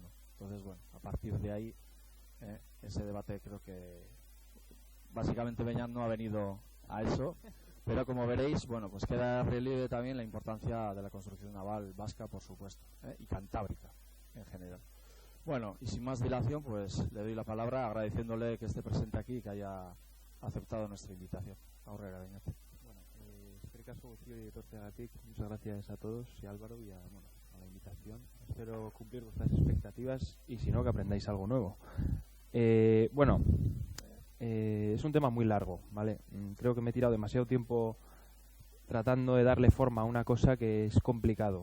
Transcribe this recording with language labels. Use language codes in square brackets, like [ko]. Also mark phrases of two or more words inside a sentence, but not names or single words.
[es] Entonces, bueno, a partir de ahí, ese debate creo que básicamente Beñat no ha venido a eso, pero como veréis, bueno, pues queda relieve también la importancia de la construcción naval vasca, por supuesto, y cantábrica en general. Bueno, y sin más dilación, pues le doy la palabra agradeciéndole que esté presente aquí y que haya aceptado nuestra invitación. [eu] Aurrera, Beñat. Eskerrik asko guztioi etortzeagatik, [es] muchas gracias a todos y a Álvaro y a la invitación. Espero cumplir vuestras expectativas y si no, que aprendáis algo nuevo. Es un tema muy largo, ¿vale? Creo que me he tirado demasiado tiempo tratando de darle forma a una cosa que es complicado.